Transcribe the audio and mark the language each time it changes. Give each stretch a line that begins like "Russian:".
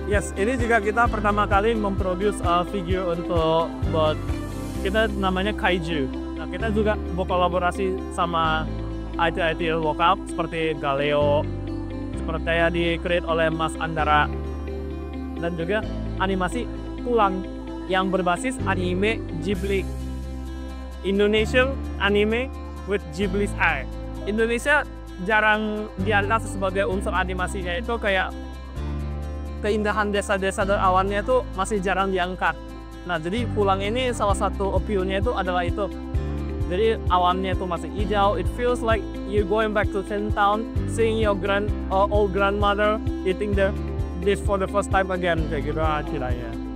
Indonesian: Yes, ini juga kita pertama kali memproduce figure untuk buat kita namanya Kaiju. Nah, kita juga berkolaborasi sama IT lokal seperti Galeo, seperti yang di-create oleh Mas Andara, dan juga animasi tulang yang berbasis anime Ghibli.
English: Indonesian anime with Ghibli's eye.
Indonesian: Indonesia jarang diangkat sebagai unsur animasinya, itu kayak keindahan desa-desa dan awannya itu masih jarang diangkat. Nah, jadi pulang ini salah satu appeal-nya itu adalah itu. Jadi awannya itu masih hijau,
English: it feels like you going back to Tin Town, seeing your old grandmother eating the dish for the first time again,
Indonesian: kayak gitu ceritanya.